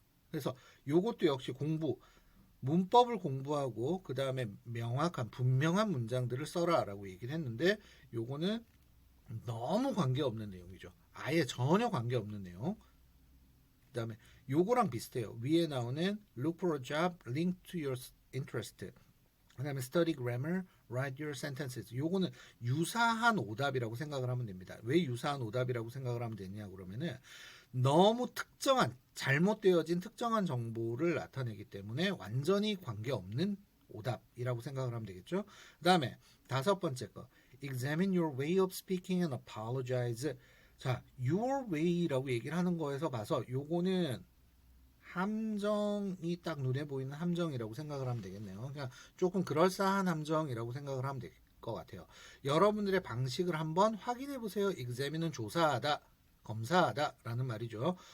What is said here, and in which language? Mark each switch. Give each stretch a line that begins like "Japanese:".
Korean: 그래서 요것도 역시 공부, 문법을 공부하고 그 다음에 명확한 분명한 문장들을 써라 라고 얘기를 했는데 요거는 너무 관계없는 내용이죠. 아예 전혀 관계없는 내용. 그 다음에 요거랑 비슷해요. 위에 나오는
English: look for a job linked to your interest.
Korean: 그 다음에
English: study grammar, write your sentences.
Korean: 요거는 유사한 오답이라고 생각을 하면 됩니다. 왜 유사한 오답이라고 생각을 하면 되냐 그러면은 너무 특정한 잘못되어진 특정한 정보를 나타내기 때문에 완전히 관계없는 오답이라고 생각을 하면 되겠죠. 그 다음에 다섯 번째 거
English: examine your way of speaking and apologize.
Korean: 자, your way라고 얘기를 하는 거에서 봐서 요거는 함정이 딱 눈에 보이는 함정이라고 생각을 하면 되겠네요. 그냥 조금 그럴싸한 함정이라고 생각을 하면 될 것 같아요. 여러분들의 방식을 한번 확인해 보세요. examine은 조사하다, 검사하다 라는 말이죠.